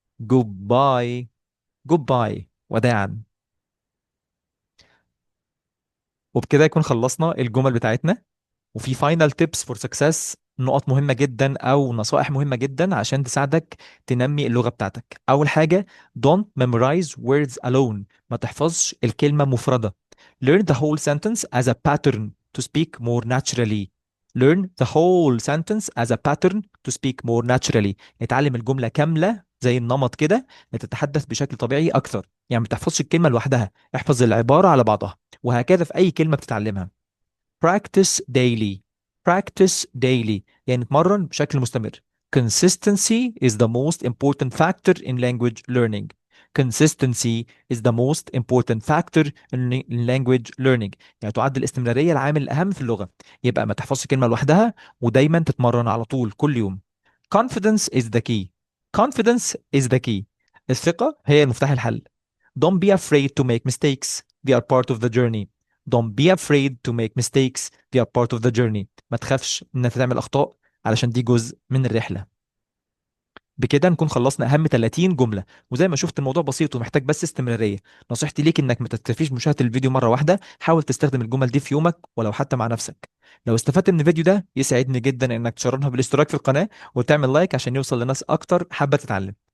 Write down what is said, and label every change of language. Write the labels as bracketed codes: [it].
[en] Goodbye. Goodbye. [ar] وداعا. وبكده يكون خلصنا الجمل بتاعتنا. وفي [en] final tips for success, [ar] نقط مهمة جدا أو نصائح مهمة جدا عشان تساعدك تنمي اللغة بتاعتك. أول حاجة [en] don't memorize words alone. [ar] ما تحفظش الكلمة مفردة. [en] Learn the whole sentence as a pattern to speak more naturally. Learn the whole sentence as a pattern to speak more naturally. [ar] اتعلم الجملة كاملة زي النمط كده لتتحدث بشكل طبيعي أكثر. يعني ما تحفظش الكلمة لوحدها، احفظ العبارة على بعضها. وهكذا في أي كلمة بتتعلمها. [en] Practice daily. Practice daily [ar] يعني اتمرن بشكل مستمر. [en] Consistency is the most important factor in language learning. Consistency is the most important factor in language learning. [ar] يعني تعد الاستمرارية العامل الأهم في اللغة. يبقى ما تحفظش كلمة لوحدها ودايما تتمرن على طول كل يوم. [en] Confidence is the key. Confidence is the key. [ar] الثقة هي مفتاح الحل. [en] Don't be afraid to make mistakes. They are part of the journey. Don't be afraid to make mistakes. They are part of the journey. [ar] ما تخافش انك تعمل اخطاء علشان دي جزء من الرحلة. بكده نكون خلصنا اهم 30 جملة. وزي ما شفت الموضوع بسيط ومحتاج بس استمرارية. نصيحتي ليك انك ما تكتفيش بمشاهدة الفيديو مرة واحدة، حاول تستخدم الجمل دي في يومك ولو حتى مع نفسك. لو استفدت من الفيديو ده يسعدني جدا انك تشرفنا بالاشتراك في القناة وتعمل لايك عشان يوصل لناس اكتر حابة تتعلم.